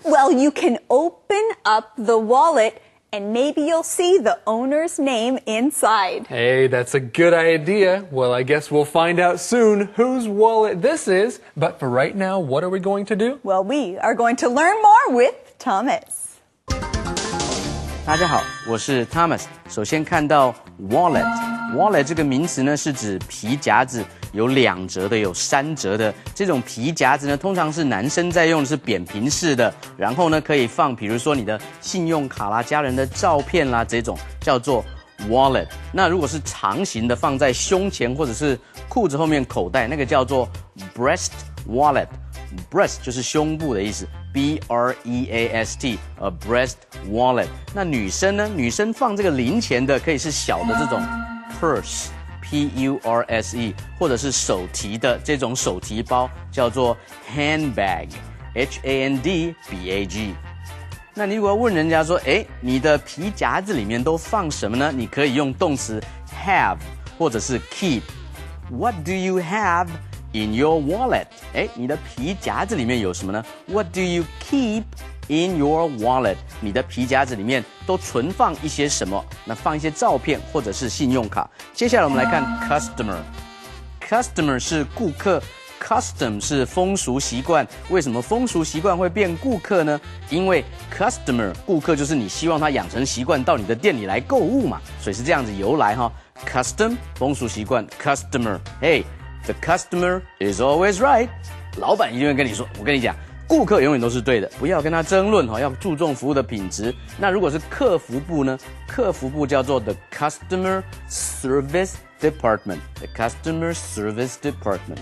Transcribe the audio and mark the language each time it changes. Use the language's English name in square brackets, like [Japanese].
[English] Well, you can open up the wallet and maybe you'll see the owner's name inside. Hey, that's a good idea. Well, I guess we'll find out soon whose wallet this is. But for right now, what are we going to do? Well, we are going to learn more with Thomas. [Chinese] 大家好，我是 Thomas。首先看到 wallet 这个名词呢，是指皮夹子，有2折的，有3折的。这种皮夹子呢，通常是男生在用的，是扁平式的，然后呢可以放，比如说你的信用卡啦、家人的照片啦，这种叫做 wallet。那如果是长形的，放在胸前或者是裤子后面口袋，那个叫做 breast wallet。breast 就是胸部的意思。 [English] B-R-E-A-S-T, a breast wallet. [Chinese] 那女生呢？女生放这个零钱的，可以是小的这种 purse, P-U-R-S-E, 或者是手提的这种手提包，叫做 handbag, H-A-N-D-B-A-G. 那你如果要问人家说，你的皮夹子里面都放什么呢？你可以用动词 have 或者是 keep. [English] What do you have in your wallet? [Chinese] 你的皮夹子里面有什么呢？ [English] What do you keep in your wallet? [Chinese] 你的皮夹子里面都存放一些什么？那放一些照片或者是信用卡。接下来我们来看 customer。customer 是顾客。 Custom 是风俗习惯，为什么风俗习惯会变顾客呢？因为 customer 顾客就是你希望他养成习惯到你的店里来购物嘛，所以是这样子由来哈。 [English] Custom [Chinese] 风俗习惯 [English] ，customer，the customer is always right。 [Chinese] 老板一定会跟你说，我跟你讲，顾客永远都是对的，不要跟他争论哈，要注重服务的品质。那如果是客服部呢？客服部叫做 [English] the customer service department, the customer service department.